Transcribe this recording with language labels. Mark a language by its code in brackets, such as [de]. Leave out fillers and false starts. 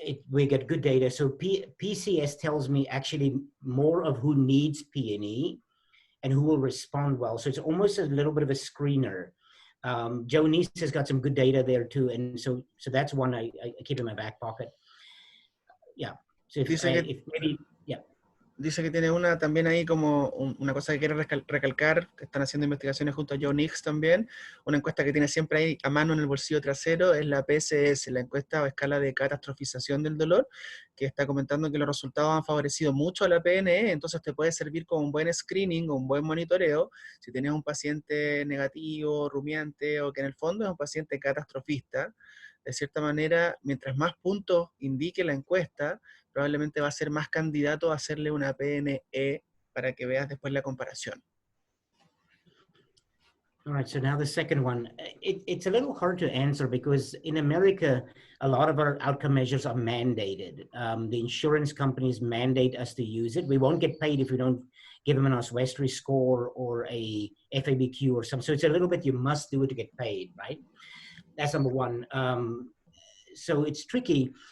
[en] We get good data. So PCS tells me actually more of who needs P&E and who will respond well. So it's almost a little bit of a screener. Jo Nijs has got some good data there too. And so that's one I keep in my back pocket. Yeah. So if, [es] Dice que, [en] if maybe, yeah. [es] dice que tiene una también ahí como una cosa que quiere recalcar, que están haciendo investigaciones junto a Jo Nijs también, una encuesta que tiene siempre ahí a mano en el bolsillo trasero, es la PSS, la encuesta o escala de catastrofización del dolor, que está comentando que los resultados han favorecido mucho a la PNE, entonces te puede servir como un buen screening o un buen monitoreo, si tienes un paciente negativo, rumiante, o que en el fondo es un paciente catastrofista. De cierta manera, mientras más puntos indique la encuesta, probablemente va a ser más candidato a hacerle una PNE para que veas después la comparación. [en] All right, so now the second one. It's a little hard to answer because in America, a lot of our outcome measures are mandated. The insurance companies mandate us to use it. We won't get paid if we don't give them an Oswestry score or a FABQ or something. So it's a little bit, you must do it to get paid, right? That's number one. So it's tricky.